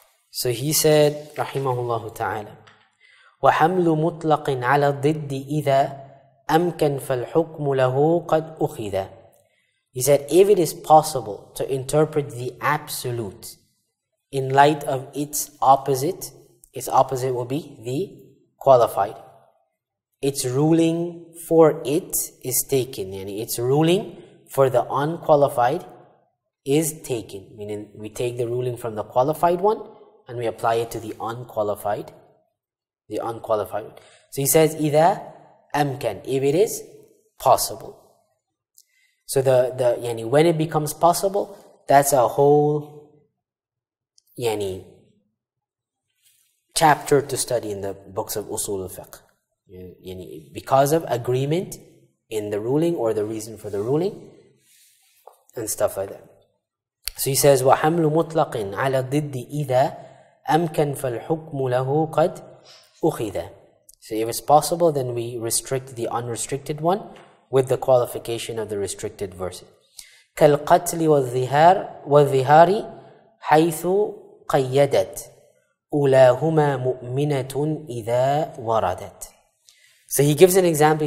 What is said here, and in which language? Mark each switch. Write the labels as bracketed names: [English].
[English] So he said, [Arabic] rahimahullah ta'ala, وَحَمْلُ مُطْلَقٍ عَلَى الضِّدِّ إِذَا أَمْكَنْ فَالْحُكْمُ لَهُ قَدْ أُخِذَ. [English] He said, if it is possible to interpret the absolute in light of its opposite will be the qualified. Its ruling for it is taken. Yani its ruling for the unqualified is taken. Meaning we take the ruling from the qualified one and we apply it to the unqualified one. So he says, [Arabic] إِذَا أَمْكَنْ, [English] if it is possible. So when it becomes possible, that's a whole chapter to study in the books of Usul al-Fiqh. Because of agreement in the ruling or the reason for the ruling and stuff like that. So he says, [Arabic] وَحَمْلُ مُطْلَقٍ عَلَى الضِّدِّ إِذَا أَمْكَنْ فَالْحُكْمُ لَهُ قَدْ أُخِذَ. [English] So if it's possible, then we restrict the unrestricted one with the qualification of the restricted verses. [Arabic] كَالْقَتْلِ وَالظِّهَارِ حَيْثُ قَيَّدَتْ أُولَاهُمَا مُؤْمِنَةٌ إِذَا وَرَدَتْ. [English] So he gives an example.